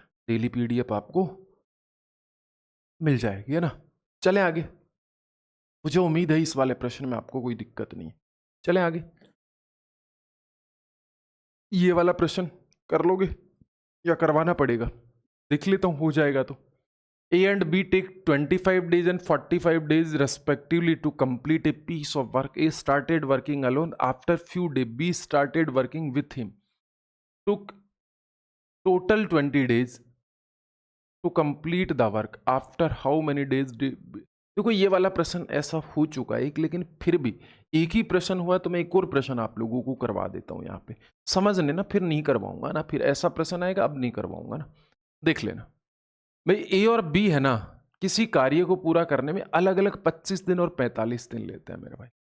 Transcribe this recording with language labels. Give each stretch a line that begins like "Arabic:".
Hindi: Daily PDF आपको मिल जाएगी, है ना। चले आगे, मुझे उम्मीद है इस वाले प्रश्न में आपको कोई दिक्कत नहीं है। चले आगे, ये वाला प्रश्न कर लोगे या करवाना पड़ेगा, देख लेता हूं हो जाएगा तो।
English: A and B take 25 days and 45 days respectively to complete a piece of work. A started working alone. After few days, B started working with him. Took total 20 days to complete the work. After how many days?
Hindi: देखो ये वाला प्रश्न ऐसा हो चुका है एक, लेकिन फिर भी एक ही प्रश्न हुआ तो मैं एक और प्रश्न आप लोगों को करवा देता हूं यहाँ पे, समझ लेना, फिर नहीं करवाऊंगा ना, फिर ऐसा प्रश्न आएगा अब नहीं करवाऊंगा ना, देख लेना भाई। ए और बी है ना, किसी कार्य को पूरा करने में अलग अलग 25 दिन और 45 दिन लेते हैं मेरे भाई।